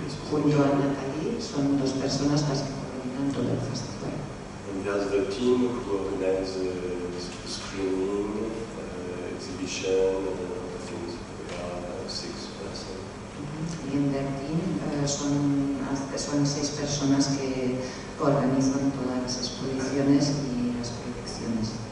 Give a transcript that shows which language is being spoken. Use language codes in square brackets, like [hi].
[es] Junto a Nathalie son 2 personas las que coordinan todo el festival. [en] And there's the team who organize screening, exhibition, and other things. We are 6 persons. [es] Y en el team son 6 personas que organizan todas las exposiciones y las proyecciones.